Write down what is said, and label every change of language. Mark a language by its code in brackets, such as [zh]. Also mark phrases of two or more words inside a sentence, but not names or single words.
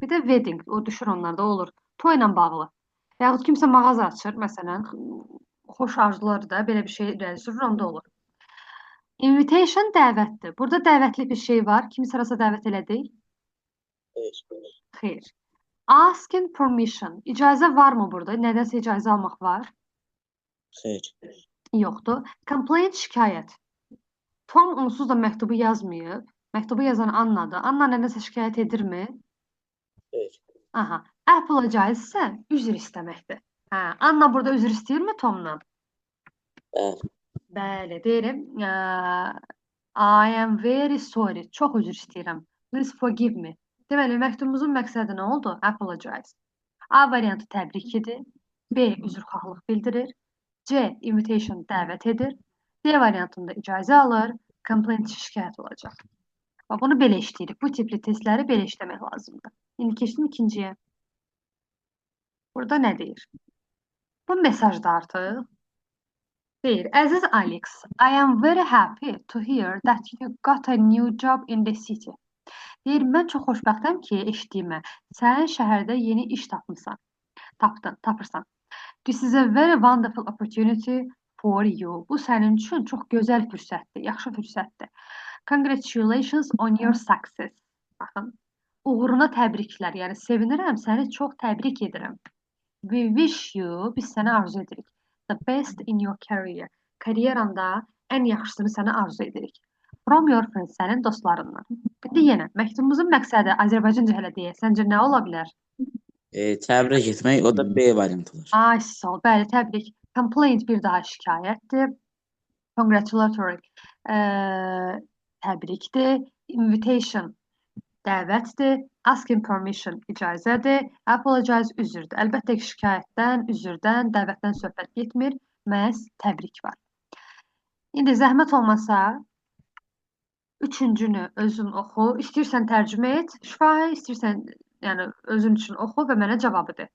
[az] Bir də wedding, o düşür onlarda olur. Toyla bağlı. Yaxud kimsə mağaza açır, məsələn, xoş arzuları da belə bir şey irəli sürür, onda olur. Invitation dəvətdir. Burada dəvətli bir şey var. Kimi sırasa dəvət elədik? Xeyr. [en] Asking permission. [az] İcazə varmı burada? Nədənsə icazə almaq var? Xeyr. Yoxdur. Complaint şikayət. Tom onsuz da məktubu yazmayıb. Məktubu yazan Annadır. Anna nədənsə şikayət edirmi? Xeyr. Aha. Apologize isə üzr istəməkdir. Hə, Anna burada üzr istəyirmi Tomdan? Bəli. Bəli, deyirəm. [en] I am very sorry. [az] Çox üzr istəyirəm. [en] Please forgive me. [az] Deməli, məktubumuzun məqsədi nə oldu? Apologize. A variantı təbrik edir. B üzrxahlıq bildirir. C invitation dəvət edir. D variantında icazə alır. Complaint şikayət olacaq. Bunu belə işləyirik. Bu tipli testləri belə işləmək lazımdır. İndi keçdim ikinciyə. Burada nə deyir? Bu mesajda artıq deyir. [en] Əziz Alex, I am very happy to hear that you got a new job in the city. [az] Deyir, mən çox xoşbəxtəm ki, eşitdiyimə, sən şəhərdə yeni iş tapırsan. [en] This is a very wonderful opportunity for you. [az] Bu sənin üçün çox gözəl fürsətdir, yaxşı fürsətdir. [en] Congratulations on your success. [az] Baxın, uğuruna təbriklər, yəni sevinirəm, səni çox təbrik edirəm. [en] We wish you, [az] biz sənə arzu edirik. [en] The best in your career. [az] Karyeranda ən yaxşısını sənə arzu edirik. [en] From your friends, [az] sənin dostlarından. İndi yenə, məktubumuzun məqsədi Azərbaycanca hələ deyək. Səncə nə ola bilər? Təbrik etmək, o da B variantı olur. Ay, sağ ol. Bəli, təbrik. Complaint bir daha şikayətdir. Congratulatory təbrikdir. Invitation dəvətdir. [en] Asking permission icazədir. [az] Apologize üzrdür. Əlbəttə ki, şikayətdən, üzrdən, dəvətdən söhbət getmir. Məhz təbrik var. İndi zəhmət olmasa üçüncünü özün oxu. İstəyirsən tərcümə et, şifahi, istəyirsən yəni özün üçün oxu və mənə cavabı de.